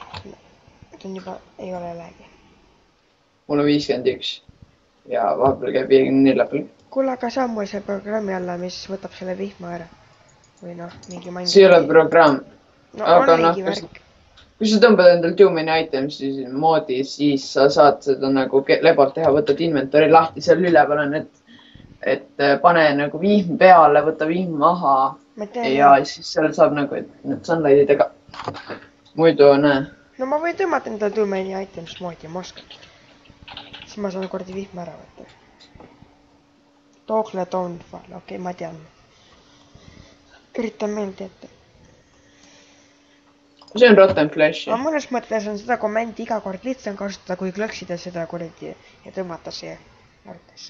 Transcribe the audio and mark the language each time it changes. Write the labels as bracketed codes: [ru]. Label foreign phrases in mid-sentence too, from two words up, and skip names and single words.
[et] Nüüd on juba, ei ole läägi. Mul on 51. Ja vahepeal käib 54 peal. Kuule, aga saa mul see programmi alla, mis võtab selle vihma ära. Või noh, mingi main... See ei ole programm. No on mingi värk. Kui sa tõmbad endal too many items moodi, siis sa saad seda nagu lebalt teha, võtad inventory lahti, seal üleval on, et pane nagu vihm peale, võta vihm maha. Ja siis seal saab nagu, et need sunlight'idega muidu näe. No ma võin tõmmata endal too many items moodi ja ma oskan. Siis ma saan kordi vihma ära võtta. [en] Toogle Downfall, [et] okei, ma tean. Üritan meelde ette. See on Rotten Fleshi. Aga mõnes mõttes on seda kommenti iga kord lihtsam kasutada, kui klõksida seda kuradi ja tõmmata see arvutesse.